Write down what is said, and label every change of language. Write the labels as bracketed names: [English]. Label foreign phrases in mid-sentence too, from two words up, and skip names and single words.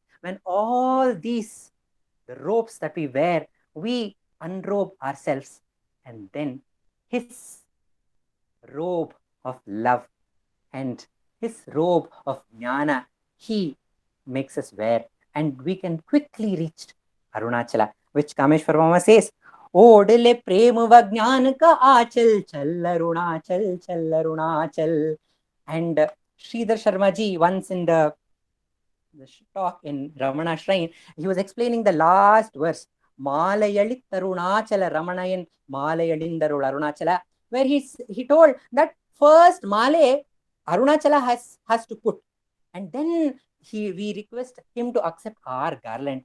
[English] when all these, the robes that we wear, we unrobe ourselves, and then his robe of love and his robe of jnana, he makes us wear, and we can quickly reach Arunachala, which Kameshwar Mama says, Odile prem vajnan ka achal, chal Arunachal, chal Arunachal. And Sridhar Sharma ji, once in the talk in Ramana Shrine, he was explaining the last verse, Malayali Tarunachala Ramanayan, Malayalindarul Arunachala, where he told that first Malay Arunachala has to put, and then we request him to accept our garland.